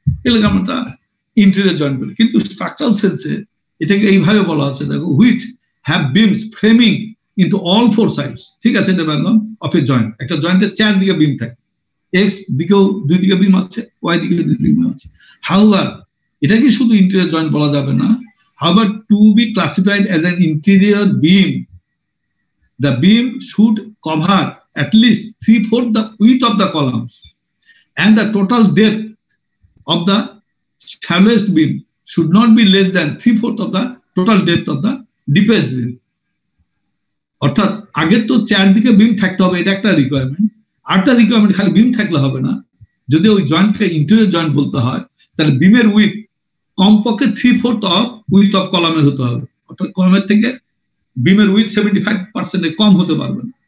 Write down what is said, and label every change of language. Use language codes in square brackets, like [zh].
[bn] এগুলোকে আমরা interior joint বলি। কিন্তু স্ট্রাকচারাল সেন্সে এটাকে এইভাবে বলা হচ্ছে, দেখো, [en] Which have beams framing into all four sides. [bn] ঠিক আছে, এটা বললাম অফ এ জয়েন্ট। একটা জয়েন্টের চারদিকে বিম থাকে, এক্স দিকেও দুই দিকে বিম আছে, ওয়াই দিকে দুই দিকে বিম আছে। হাউএভার এটাকে শুধু ইন্টেরিয়র জয়েন্ট বলা যাবে না। [en] However to be classified as an interior beam, the beam should cover at least 3/4 the width of the columns, and the total depth of the shallowest beam should not be less than 3/4 of the total depth of the deepest beam. [bn] অর্থাৎ আগের তো চারদিকে বিম থাকতে হবে, এটা একটা requirement. আরেকটা requirement খালি বিম থাকলে হবে না, যদি ওই জয়েন্টকে ইন্টেরিয়র জয়েন্ট বলতে হয় তাহলে বিমের উইথ কমপক্ষে 3/4 অফ উইথ অফ কলামের হতে হবে। অর্থাৎ কলামের থেকে বিমের উইথ 75% কম হতে পারবে না।